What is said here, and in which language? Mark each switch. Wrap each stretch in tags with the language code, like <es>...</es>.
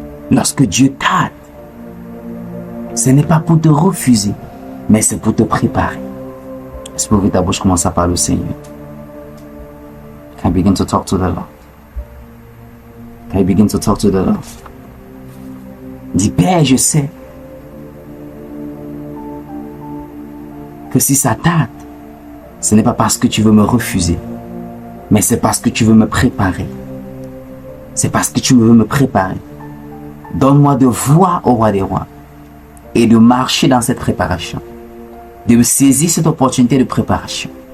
<fr>Lorsque Dieu t'aide, ce n'est pas pour te refuser, mais c'est pour te préparer. Est-ce que ta bouche commence à parler au Seigneur?</fr> <en>Can you begin to talk to the Lord? Can you begin to talk to the Lord?</en> <fr>Dis, Père, je sais que si ça tarde, ce n'est pas parce que tu veux me refuser, mais c'est parce que tu veux me préparer. C'est parce que tu veux me préparer. Donne-moi de voir au roi des rois et de marcher dans cette préparation, de me saisir cette opportunité de préparation.</fr>